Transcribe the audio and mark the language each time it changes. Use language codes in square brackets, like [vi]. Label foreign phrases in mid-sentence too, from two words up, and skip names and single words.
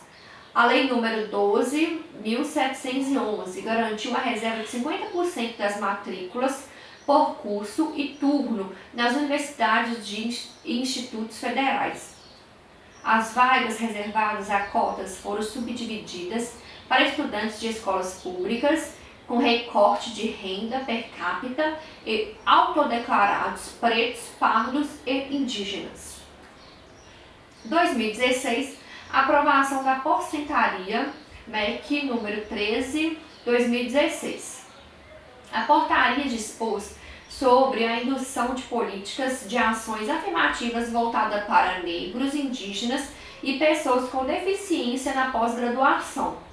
[pt] A Lei número 12.711 garantiu a reserva de 50% das matrículas por curso e turno nas universidades e institutos federais. As vagas reservadas a cotas foram subdivididas para estudantes de escolas públicas com recorte de renda per capita e autodeclarados pretos, pardos e indígenas. 2016, aprovação da porcentaria MEC número 13/2016. A portaria dispôs sobre a indução de políticas de ações afirmativas voltadas para negros, indígenas e pessoas com deficiência na pós-graduação.